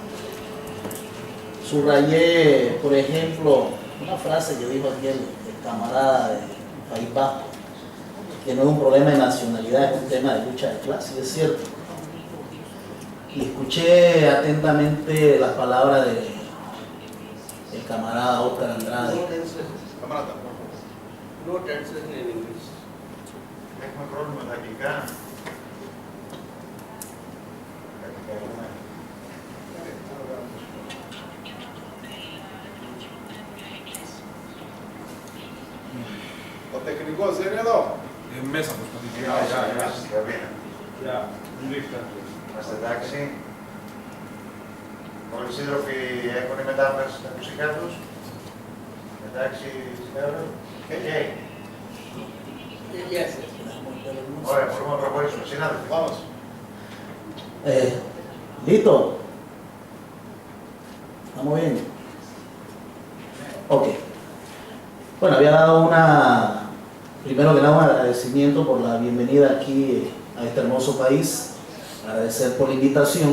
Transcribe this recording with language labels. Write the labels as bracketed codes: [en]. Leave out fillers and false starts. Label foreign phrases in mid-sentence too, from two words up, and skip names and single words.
[es] Subrayé, por ejemplo, una frase que dijo aquí el camarada del País Vasco, que no es un problema de nacionalidad, es un tema de lucha de clase, y es cierto. Y escuché atentamente las palabras del camarada Óscar Andrade. [en] No translation in English. [el] Έχουμε πρόβλημα με τα αγγλικά. Ο τεχνικός δεν είναι εδώ. Μέσα προσπαθείτε. Είμαστε εντάξει. Όλοι οι σύντροφοι έχουν η μετάφραση στα ακουστικά τους. Εντάξει, συνάδελφοι. Yes. Ωραία, μπορούμε να προχωρήσουμε. Συνάδελφοι. [es] Vamos. ¿Listo? ¿Estamos bien? Ok. Bueno, había dado primero que nada un agradecimiento por la bienvenida aquí a este hermoso país, agradecer por la invitación.